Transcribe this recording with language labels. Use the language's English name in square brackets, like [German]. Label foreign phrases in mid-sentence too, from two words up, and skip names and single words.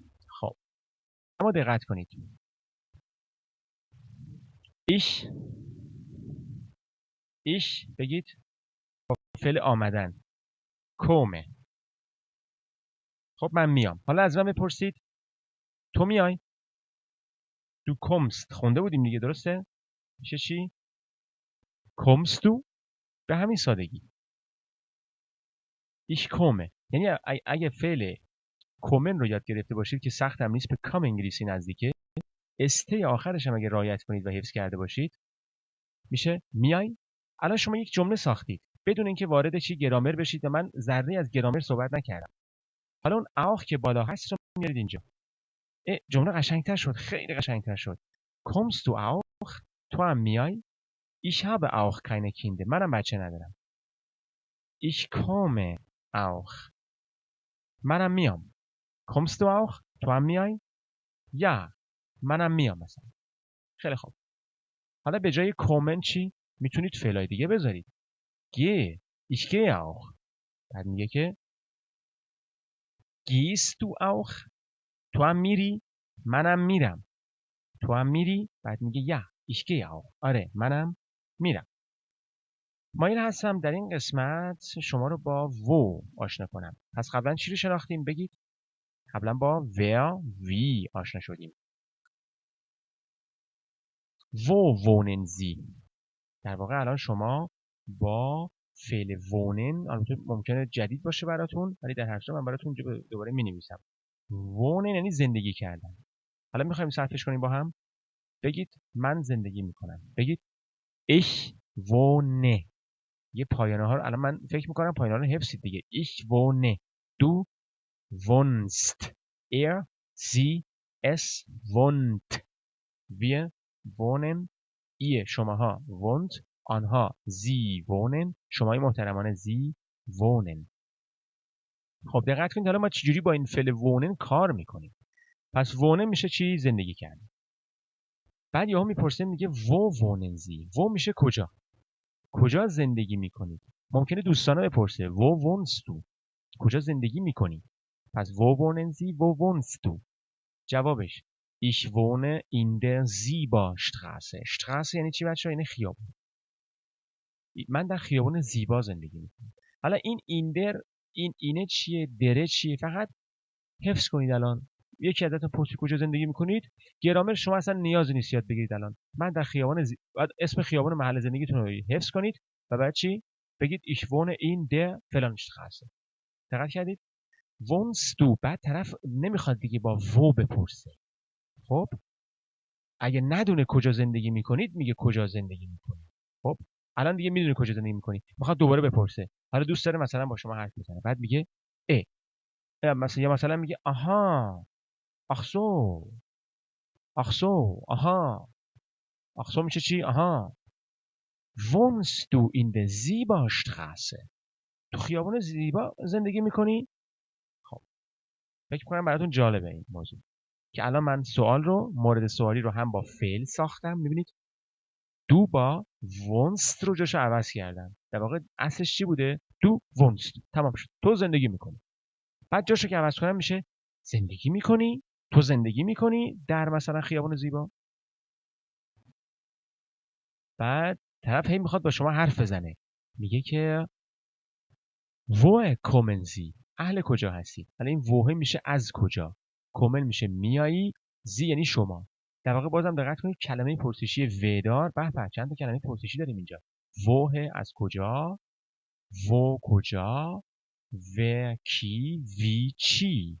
[Persian] خب اما دقت کنید. ich بگید با فعل آمدن کومه. خب من میام. حالا از من بپرسید تو میای. [German] du kommst [Persian] خونده بودیم دیگه، درسته؟ میشه چی؟ [German] kommst du. [Persian] به همین سادگی. [German] ich komme [Persian] یعنی اگه فعل کومن رو یاد گرفته باشید که سخت هم نیست، به کام انگلیسی نزدیکه، استه آخرش هم اگه رعایت کنید و حفظ کرده باشید میشه میای. الان شما یک جمله ساختید بدون اینکه وارد چی گرامر بشید و من ذره از گرامر صحبت نکردم. حالا اون auch که بالا هست رو میارید اینجا. جمله قشنگتر شد، خیلی قشنگتر شد. [German] kommst du auch. [Persian] تو هم میای. [German] ich habe auch keine Kinder. [Persian] منم بچه ندارم. [German] ich komme auch. [Persian] منم میام. [German] kommst du auch. [Persian] تو هم میای. ja منم میام مثلا. خیلی خوب. حالا به جای کومن چی میتونید فعلای دیگه بذارید. [German] gehe ich gehe auch. [Persian] بعد میگه که [German] gehst du auch. [Persian] تو هم میری. منم میرم. تو هم میری. بعد میگه [German] ja ich gehe auch. [Persian] آره منم میرم. مایل هستم در این قسمت شما رو با و آشنا کنم. پس قبلا چی رو شناختیم بگید؟ قبلا با [German] wer wie [Persian] آشنا شدیم. [German] wo wohnen Sie. [Persian] در واقع الان شما با فعل wohnen، البته ممکنه جدید باشه براتون ولی در هر صورت من براتون دوباره می‌نویسم. wohnen یعنی زندگی کردن. حالا می‌خوایم صرفش کنیم با هم. بگید من زندگی می‌کنم. بگید [German] ich wohne. [Persian] یه پایانه ها رو الان من فکر می‌کنم پایانه ها رو حفظید دیگه. [German] ich wohne. du wohnst. er sie es wohnt. wir wohnen. ihr شماها wohnt. آنها sie wohnen. [Persian] شمای محترمانه [German] sie wohnen. [Persian] خب دقت کنید حالا ما چجوری با این فعل wohnen کار میکنیم. پس wohnen میشه چی؟ زندگی کردن. بعد یهو میپرسه میگه [German] wo wohnen Sie. [Persian] wo میشه کجا. کجا زندگی میکنید. ممکنه دوستانه بپرسه [German] wo wohnst du. [Persian] کجا زندگی میکنی. پس [German] wo wohnen Sie. wo wohnst du. جوابش ich wohne in der Sieberstraße. [Persian] Straße یعنی چی بچه‌ها؟ یعنی خیابون. من در خیابون زیبا زندگی میکنم. حالا این در این اینه چیه؟ دره چیه؟ فقط حفظ کنید. الان یکی ازتون پرسید کجا زندگی میکنید، گرامر شما اصلا نیازی نیست یاد بگیرید. الان من در خیابان بعد اسم خیابان محل زندگیتون رو حفظ کنید و بعد چی بگید [German] ich wohne in der [Persian] فلان Straße. دقت کردید؟ [German] wohnst du. [Persian] بعد طرف نمیخواد دیگه با و بپرسه. خب اگه ندونه کجا زندگی میکنید میگه کجا زندگی میکنید. خب الان دیگه میدونه کجا زندگی میکنید، میخواد دوباره بپرسه. حالا دوست داره مثلا با شما حرف بزنه، بعد میگه مثلا میگه آها [German] ach so ach so [Persian] آها [German] ach so [Persian] میشه چی؟ [German] آها wohnst du in der Sieberstraße. [Persian] تو خیابان زیبا زندگی میکنی؟ خب فکر کنم براتون جالبه این موضوع که الان من سوال رو مورد سوالی رو هم با فعل ساختم. میبینید دو با wohnst رو جاشو عوض کردم. در واقع اصلش چی بوده؟ دو wohnst. تمام شد. تو زندگی میکنی. بعد جاشو که عوض کنم میشه زندگی میکنی. تو زندگی میکنی در مثلا خیابان زیبا. بعد طرف هی میخواد با شما حرف بزنه، میگه که [German] woher kommen Sie. [Persian] اهل کجا هستی. حالا این woher میشه از کجا، kommen میشه میایی، زی یعنی شما. در واقع بازم دقت کنید کلمه پرسشی ودار. به چند تا کلمه پرسشی داریم اینجا. woher از کجا، wo کجا، ور کی وی چی.